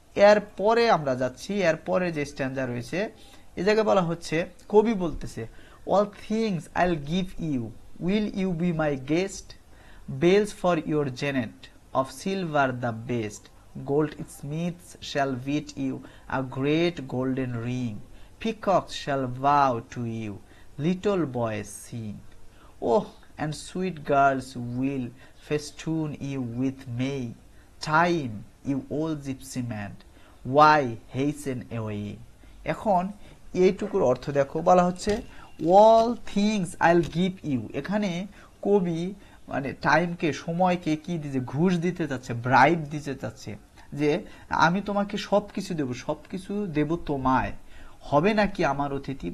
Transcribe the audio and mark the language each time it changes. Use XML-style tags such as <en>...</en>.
<bn>এর পরে আমরা যাচ্ছি, এর পরে যে স্ট্যান্জা রয়েছে এই জায়গায় বলা হচ্ছে, কবি বলতেছে,</bn> <en>All things I'll give you, will you be my guest, bells for your jennet, of silver the best, goldsmiths shall beat you a great golden ring, peacocks shall vow to you, little boys sing. Oh, and sweet girls will festoon you with May. Time, you old gypsy man, why hasten away?</en> <bn>এখন এইটুকুর অর্থ দেখো, বলা হচ্ছে</bn> <en>All things I'll give you.</en> <bn>এখানে কবি মানে টাইমকে, সময়কে কি দিতে, ঘুষ দিতে চাচ্ছে, ব্রাইব দিতে চাচ্ছে, যে আমি তোমাকে সবকিছু দেব, সবকিছু দেব তোমায়, হবে নাকি আমার অতিথি?</bn>